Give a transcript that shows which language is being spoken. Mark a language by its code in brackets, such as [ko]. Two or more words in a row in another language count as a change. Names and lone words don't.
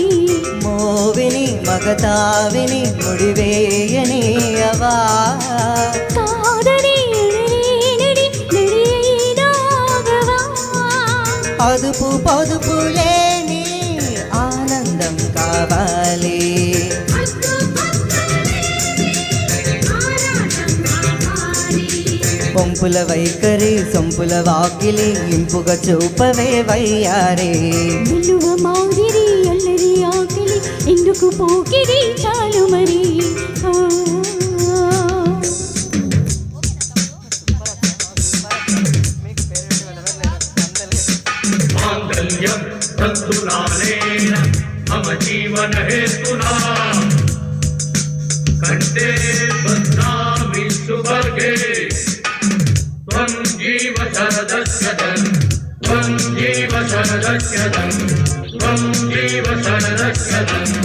[te] మోవిని మగతావిని ముడివేయని అవా అదుపు పొదుపు లేని ఆనందం కావాలి ఒంపుల వైఖరి సొంపుల వాకిలి ఇంపుగా చూపవే వయ్యారే నిలువ మాదిరి అల్లరి ఆకలి ఎందుకు పోకిరి చాలు మరి [sa] मम जीवन हेतुना कंठे बध्नामि सुवर्गे त्वं जीव शरदस्यदं त्वं जीव शरदस्यदं त्वं जीव शरदस्यदं